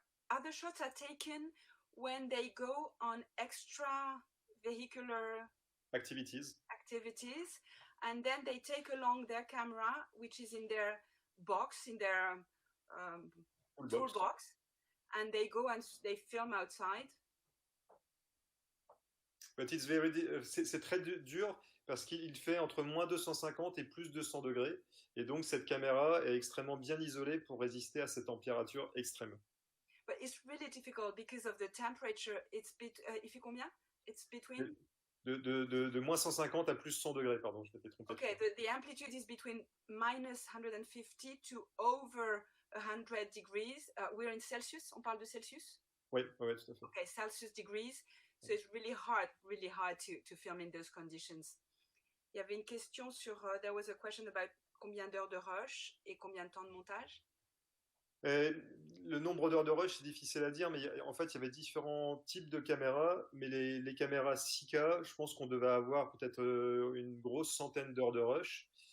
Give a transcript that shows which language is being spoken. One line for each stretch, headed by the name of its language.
English: Other shots are taken when they go on extravehicular activities. And then they take along their camera, which is in their box, in their toolbox, and they go and they film outside. But it's
French: c'est très dur parce qu'il fait entre moins 250 et plus 200 degrés. Et donc, cette caméra est extrêmement bien isolée pour résister à cette température extrême.
English: But it's really difficult because of the temperature.
French: Il fait combien?
English: It's between...
French: De moins 150 à plus 100 degrés, pardon, je m'étais trompé.
English: Okay, the amplitude is between minus 150 to over 100 degrees. We're in Celsius,
French: on parle de Celsius? Oui, tout à fait.
English: Okay, Celsius degrees. So it's really hard to film in those conditions.
French: Il y avait une question sur,
English: there was a question about
French: combien d'heures de rush et combien de temps de montage. Le nombre d'heures de rush, c'est difficile à dire, mais en fait, il y avait différents types de caméras, mais les caméras 6K, je pense qu'on devait avoir peut-être une grosse centaine d'heures de rush.